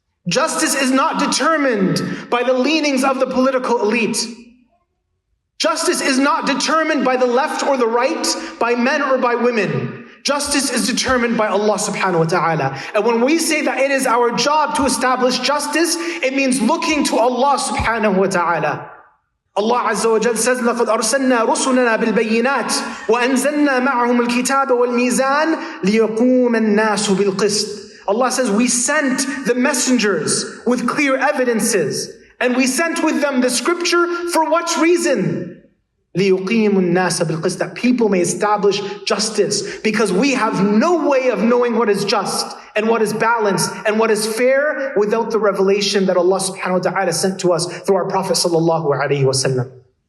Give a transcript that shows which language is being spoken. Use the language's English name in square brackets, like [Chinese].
[English] Justice is not determined by the leanings of the political elite. Justice is not determined by the left or the right, by men or by women. Justice is determined by Allah [Arabic] subhanahu wa ta'ala. [English] And when we say that it is our job to establish justice, it means looking to Allah subhanahu wa ta'ala. Allah Azza wa Jal says, [Arabic] لَقَدْ أَرْسَلْنَا رُسُلَنَا بِالْبَيِّنَاتِ وَأَنزَلْنَا مَعَهُمُ الْكِتَابَ وَالْمِيزَانَ لِيَقُومَ النَّاسُ بِالْقِسْطِ. [English] Allah says, we sent the messengers with clear evidences, and we sent with them the scripture for what reason? [Arabic] لِيُقِيمُ النَّاسَ بِالْقِسْطِ, [English] that people may establish justice, because we have no way of knowing what is just and what is balanced and what is fair without the revelation that Allah subhanahu wa ta'ala sent to us through our Prophet [Arabic] sallallahu alayhi wasallam.